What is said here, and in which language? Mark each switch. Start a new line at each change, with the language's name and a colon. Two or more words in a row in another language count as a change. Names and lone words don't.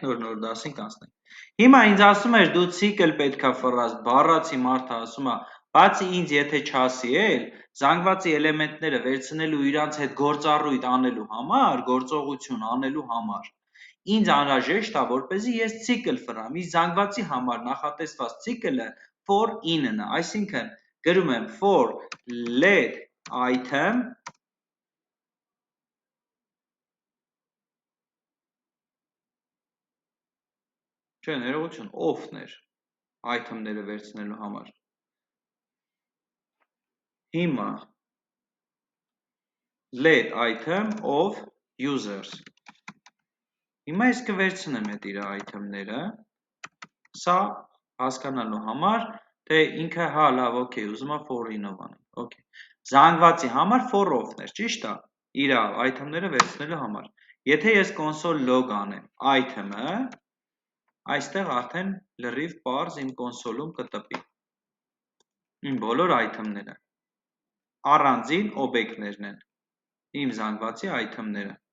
Armenian: նոր դասին կանցնենք։ Հիմա ինձ ասում էր դու ցիկլ պետքա ֆռաս, բառացի մարդը ասում է, բացի ինձ եթե չասի էլ, զանգվածի էլեմենտները վերցնելու իրանց հետ գործառույթ անելու համար, գործողություն անելու համար ինձ անհրաժեշտ է, որպեսզի ես ցիկլ ֆռամ, իսկ զանգվածի համար նախատեսված ցիկլը
English: for in-
Armenian: ն է, այսինքն գրում եմ
English: for let item
Armenian: չէ, ներողություն, off-ներ item-ները վերցնելու համար։ Հիմա
English: let item of users։
Armenian: Հիմա ես կվերցնեմ այդ իր item-ները, սա հասկանալու համար, թե ինքը հա լավ, օքեյ, ուզում է
English: for in-
Armenian: ով անենք, օքեյ։ Զանգվածի համար
English: for off-
Armenian: ներ, ճիշտ է, իր item-ները վերցնելու համար։ Եթե ես
English: console log
Armenian: անեմ item-ը, այստեղ արդեն լրիվ պարզ իմ կոնսոլում կտպի իմ բոլոր item-ները, առանձին օբյեկտներն են, իմ զանգվածի item-ները։